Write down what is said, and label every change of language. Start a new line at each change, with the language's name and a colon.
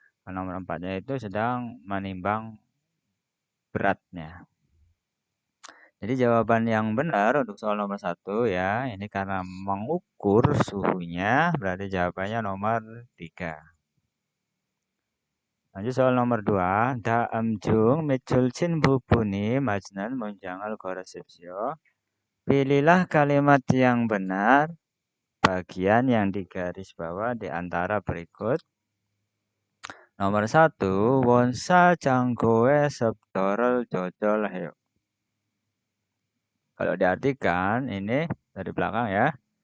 Indonesian: Kalau nomor 4-nya itu sedang menimbang beratnya. Jadi jawaban yang benar untuk soal nomor 1 ya, ini karena mengukur suhunya, berarti jawabannya nomor 3. Lanjut soal nomor 2.
Korean: 다음 중 밑줄친 부분이 맞는 문장을 고르십시오.
Indonesian: Pilihlah kalimat yang benar, bagian yang digaris bawah di antara berikut.
Korean: Nomor 1, 원사 장고의 습도를 조절해요.
Indonesian: Kalau diartikan ini dari belakang ya.